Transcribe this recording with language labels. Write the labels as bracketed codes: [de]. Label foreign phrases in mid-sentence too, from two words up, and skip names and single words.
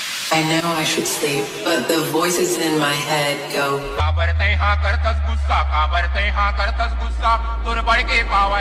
[en] I know I should sleep, but the voices in my head go. [hne] काबरते हाँ करतस गुस्सा काबरते हाँ करतस गुस्सा तुर बढ़ के पावर